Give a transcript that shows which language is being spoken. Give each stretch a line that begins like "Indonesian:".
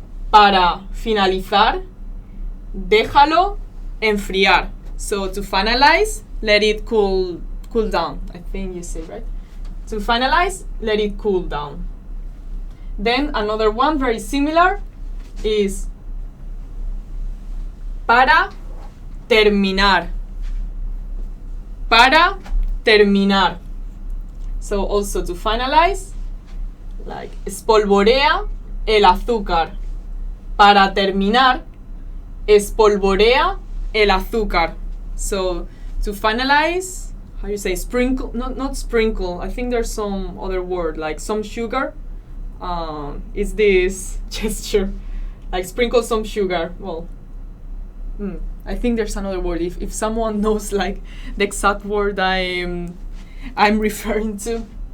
Spanish: Para finalizar, déjalo enfriar.
English: So to finalize, let it cool down. I think you say, right? To finalize, let it cool down. Then another one very similar is
Spanish: para terminar. Para terminar.
English: So also to finalize,
Spanish: espolvorea el azúcar. Para terminar, espolvorea el azúcar.
English: So to finalize, how you say sprinkle? Not sprinkle. I think there's some other word some sugar. Is this gesture sprinkle some sugar? Well, I think there's another word. If someone knows like the exact word I'm referring to.